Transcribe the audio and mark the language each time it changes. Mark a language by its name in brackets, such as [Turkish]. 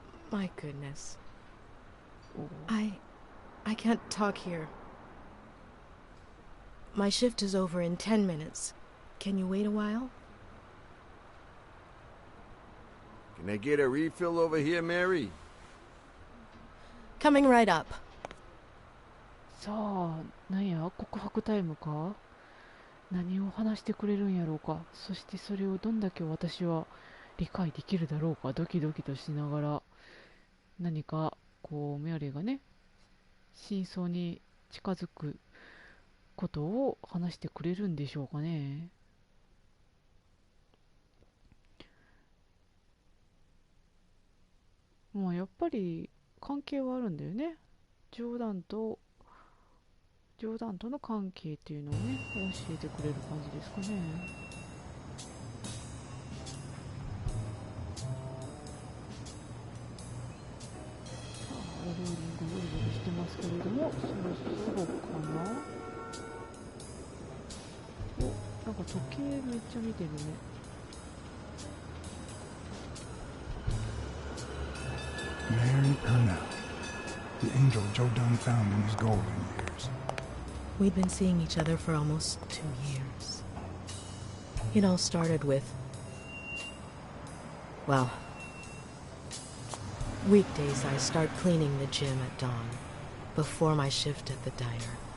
[English] My goodness. I can't talk here. My shift is over in 10 minutes. Can you wait a while? Can I get a refill over here, Mary? Coming right up. [Japanese] さあ、なんや、告白タイムか？何を話してくれるんやろうか。そしてそれをどんだけ私は理解できるだろうか。ドキドキとしながら、何かこうメアリーがね、真相に近づくことを話してくれるんでしょうかね。やっぱり関係はあるんだよね。冗談との関係っていうのをね、教えてくれる感じですかね。さあ、ローリングゴリゴリしてますけれども、そろそろかな。お、なんか時計めっちゃ見てるね。 [English] Mary Purnell, the angel Joe Dunn found in his golden years. We'd been seeing each other for almost 2 years. It all started with, well, weekdays I start cleaning the gym at dawn, before my shift at the diner.